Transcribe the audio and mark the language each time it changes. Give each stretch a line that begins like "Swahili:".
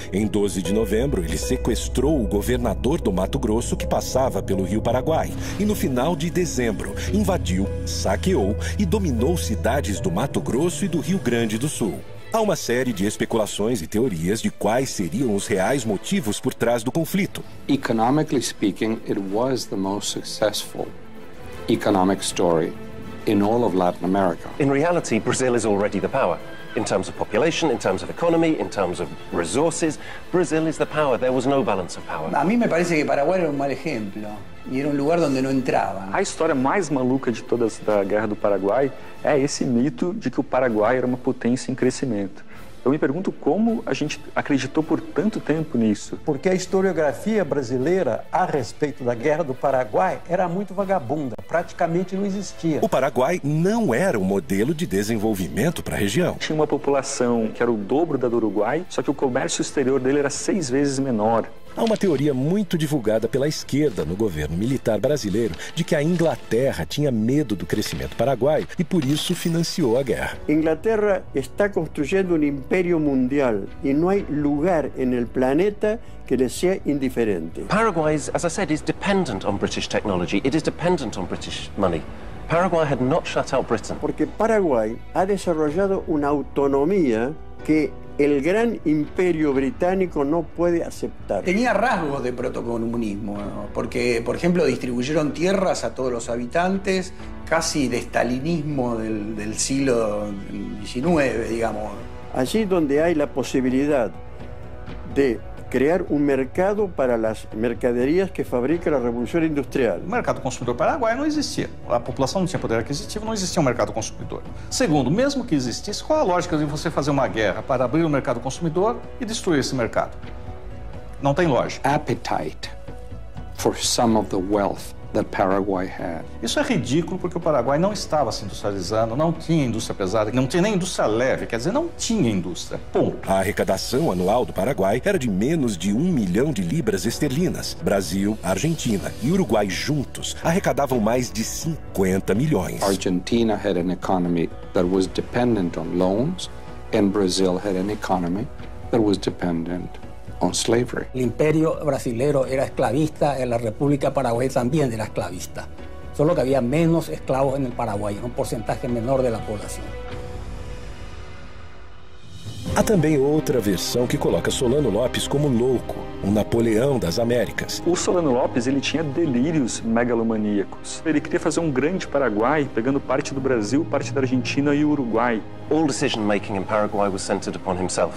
Portuguese: Em 12 de novembro, ele sequestrou o governador do Mato Grosso que passava pelo Rio Paraguai. E no final de dezembro, invadiu, saqueou e dominou cidades do Mato Grosso e do Rio Grande do Sul. Há uma série de especulações e teorias de quais seriam os reais motivos por trás do conflito.
English: Economically speaking, it was the most successful economic story in all of Latin America. In reality, Brazil is already the power. In terms of population, in terms of economy, in terms of resources, Brazil is the power. There was no balance of power.
Spanish: A mí me parece que Paraguay era un mal ejemplo y era un lugar donde no entraban.
Portuguese: A história mais maluca de todas da Guerra do Paraguai é esse mito de que o Paraguai era uma potência em crescimento. Eu me pergunto como a gente acreditou por tanto tempo nisso. Porque a historiografia brasileira a respeito da Guerra do Paraguai era muito vagabunda, praticamente não existia. O Paraguai não era um modelo de desenvolvimento para a região. Tinha uma população que era o dobro da do Uruguai, só que o comércio exterior dele era 6 vezes menor. Há uma teoria muito divulgada pela esquerda no governo militar brasileiro de que a Inglaterra tinha medo do crescimento paraguaio e por isso financiou a guerra.
Spanish: Inglaterra está construyendo un imperio mundial y no hay lugar en el planeta que le sea indiferente.
English: Paraguay, as I said, is dependent on British technology. It is dependent on British money. Paraguay had not shut out Britain.
Spanish: Porque Paraguay ha desarrollado una autonomía que el gran imperio británico no puede aceptar. Tenía rasgos de protocomunismo, ¿no? Porque, por ejemplo, distribuyeron tierras a todos los habitantes, casi de stalinismo del siglo XIX, digamos. Allí donde hay la posibilidad de crear un mercado para las mercaderias que fabrica la Revolución Industrial.
Portuguese: O mercado consumidor paraguaio não existia. A população não tinha poder aquisitivo, não existia um mercado consumidor. Segundo, mesmo que existisse, qual a lógica de você fazer uma guerra para abrir o mercado consumidor e destruir esse mercado? Não tem lógica.
English: Appetite for some of the wealth that Paraguay had.
Portuguese: Isso é ridículo porque o Paraguai não estava se industrializando, não tinha indústria pesada, não tinha nem indústria leve, quer dizer, não tinha indústria, ponto. A arrecadação anual do Paraguai era de menos de 1 milhão de libras esterlinas. Brasil, Argentina e Uruguai juntos arrecadavam mais de 50 milhões.
English: Argentina had an economy that was dependent on loans, and Brazil had an economy that was dependent on slavery.
Spanish: El imperio brasilero era esclavista, en la República Paraguay también era esclavista. Solo que había menos esclavos en el Paraguay, un porcentaje menor de la población.
Portuguese: Há também outra versão que coloca Solano Lopes como louco, um Napoleão das Américas. O Solano Lopes, ele tinha delírios megalomaníacos. Ele queria fazer um grande Paraguai, pegando parte do Brasil, parte da Argentina e Uruguai.
English: All decision-making in Paraguay was centered upon himself.